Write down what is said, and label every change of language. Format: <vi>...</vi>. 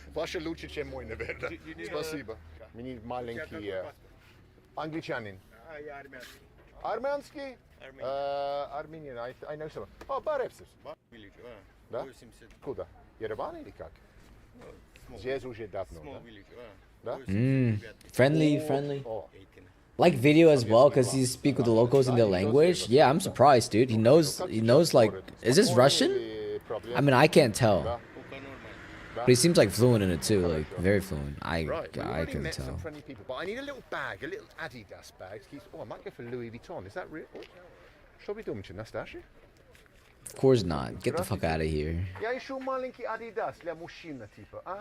<ru>Ваше лучше, чем мой, наверное. Спасибо. Мне маленький англичанин. Армянский?</ru> <en>Armenian, I know someone.</en> <ru>Oh, Barepsis. Да? Куда? Ереван или как? Здесь уже давно, да?</ru> <en>Friendly. Like video as well, cause he speak with the locals in their language. Yeah, I'm surprised, dude. He knows like, is this Russian? I mean, I can't tell, but he seems like fluent in it too, like very fluent. I can met tell. some friendly people, but I need a little bag, a little Adidas bag. Oh, I might go for Louis Vuitton. Is that real?</en> <ru>Что вы думаете, Настасья?</ru> <en>Of course not. Get the fuck out of here.</en> <ru>Я ищу маленький Adidas для мужчины, типа.</ru>